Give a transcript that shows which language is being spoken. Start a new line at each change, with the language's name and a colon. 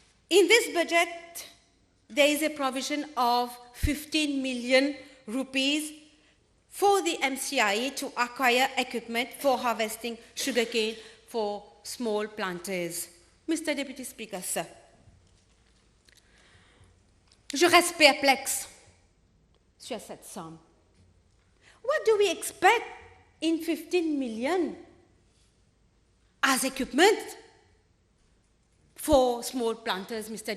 English: In this budget, there is a provision of 15 million rupees for the MCIE to acquire equipment for harvesting sugarcane for small planters. Mr. Deputy Speaker, sir,
French: je reste perplexe sur cette somme.
English: What do we expect in 15 million as equipment for small planters, Mr.